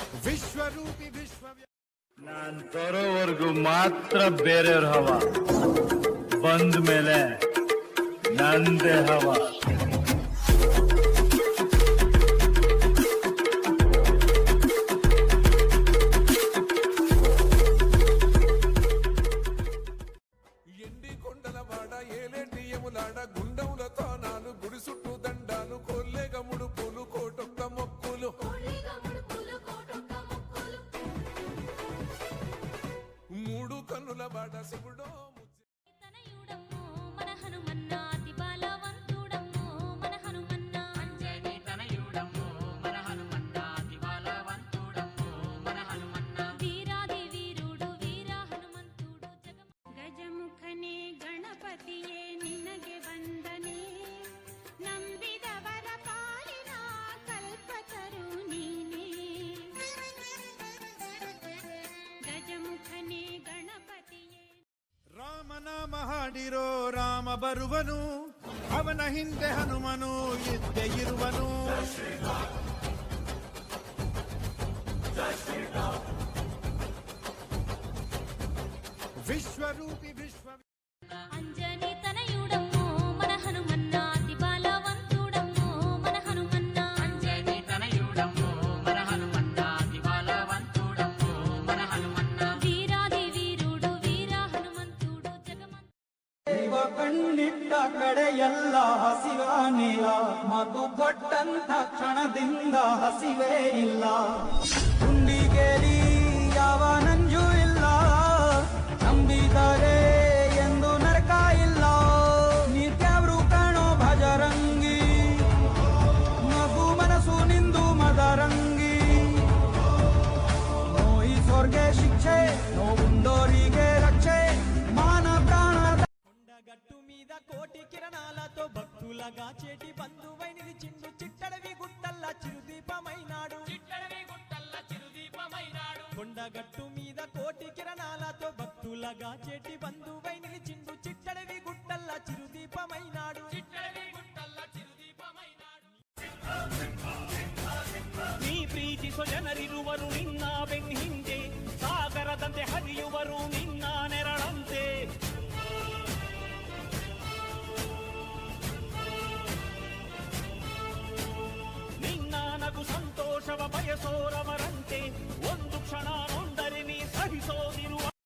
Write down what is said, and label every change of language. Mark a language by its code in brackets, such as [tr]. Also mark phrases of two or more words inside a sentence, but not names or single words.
[kn] ವಿಶ್ವರೂಪಿ ನಾನ್ ತರೋವರೆಗೂ ಮಾತ್ರ ಬೇರೆಯವ್ರ ಹವ, ಬಂದ ಮೇಲೆ ನಂದೇ ಹವಾ. [te] ఎండి కొండల వాడ ఏలేటి యములాడ గుండముల తానాలు గుడి చుట్టూ దండాలు కొల్లేగ ముడుపులు కోటొక్క మొక్కులు మూడు కన్నుల వాడ శివుడో తనయుడమ్మో మన హనుమన్న అతి బలవంతుడమ్మో మన హనుమన్న అంజని తనయుడమ్మో మన హనుమన్న అతి బలవంతుడమ్మో మన హనుమన్న వీరాది వీరుడు వీర హనుమంతుడు [kn] ಗಜಮುಖನೇ ಗಣಪತಿಯೇ ನಿನಗೆ ವಂದನೆ ನಂಬಿದವರ ಪಾಲಿನ ಕಲ್ಪತರು ನೀನೇ ಗಜಮುಖನೇ ಗಣಪತಿಯೇ ರಾಮನಾಮ ಹಾಡಿರೋ ರಾಮ ಬರುವನು, ಅವನ ಹಿಂದೆ ಹನುಮನು ಇದ್ದೇ ಇರುವನು. ವಿಶ್ವರೂಪಿ ವಿಶ್ವ [te] అంజని తనయుడమ్మో మన హనుమన్న అతి బలవంతుడమ్మో మన హనుమన్న అంజని తనయుడమ్మో మన హనుమన్న అతి బలవంతుడమ్మో మన హనుమన్న వీరాది వీరుడు వీర హనుమంతుడు జగమంత [kn] ದೈವ ಕಣ್ಣಿಟ್ಟ ಕಡೆಯೆಲ್ಲ ಹಸಿವಾನಿಲ್ಲ, ಮಾತು ಕೊಟ್ಟಂತ ಕ್ಷಣದಿಂದ ಹಸಿವೇ ಇಲ್ಲ. ಗುಂಡಿಗೇರಿ ಯಾವ ನಂಜು ಇಲ್ಲ, ನಂಬಿದರೆ ಎಂದು ನರಕ ಇಲ್ಲ. ನಿತ್ಯವ್ರು ಕಾಣೋ ಭಜರಂಗಿ, ಮಗು ಮನಸ್ಸು ನಿಂದು ಮದರಂಗಿ. ನೋಯಿಸೋರ್ಗೆ ಶಿಕ್ಷೆ, ನೋವುಂಡೋರಿಗೆ ರಕ್ಷೆ, ಮಾನ ಪ್ರಾಣದ [te] కొండగట్టు మీద కోటి కిరణాలతో భక్తులగా చేటి బంధువై నిలిచిండు. చిట్టడవి గుట్టల్ల చిరుదీపమైనాడు, కొండగట్టు మీద కోటి కిరణాలతో భక్తులగా చేటి బంధువై నిలిచిండు. చిట్టడవి గుట్టల్ల చిరుదీపమైనాడు. [kn] ನೀ ಪ್ರೀತಿಸೋ ಜನರಿರುವರು ನಿನ್ನ ಬೆನ್ ಹಿಂದೆ, ಸಾಗರದಂತೆ ಹರಿಯುವರು ನಿನ್ನ ನೆರಳಂತೆ. ನಿನ್ನ ನಗು ಸಂತೋಷವ ಬಯಸೋರವರಂತೆ, ಒಂದು ಕ್ಷಣ ನೊಂದರೆ ನೀ ಸಹಿಸೋದಿರುವ.